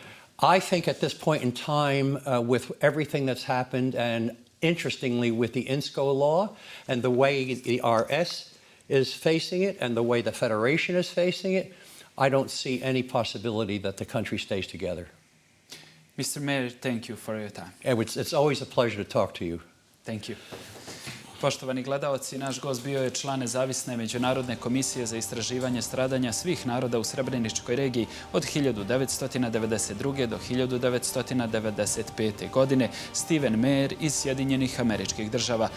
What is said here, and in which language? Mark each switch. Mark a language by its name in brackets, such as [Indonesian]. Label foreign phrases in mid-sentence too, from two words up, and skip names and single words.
[English] I think at this point in time, with everything that's happened, and interestingly with the INSCO law and the way the RS is facing it and the way the Federation is facing it, I don't see any possibility that the country stays together. Mr. Mejer, thank you for your time. It's always a pleasure to talk to you. Thank you. [Bosnian] Poštovani gledaoci, naš gost bio je član nezavisne Međunarodne komisije za istraživanje stradanja svih naroda u Srebreničkoj regiji od 1992. do 1995. godine, Stiven Mejer iz Sjedinjenih Američkih Država.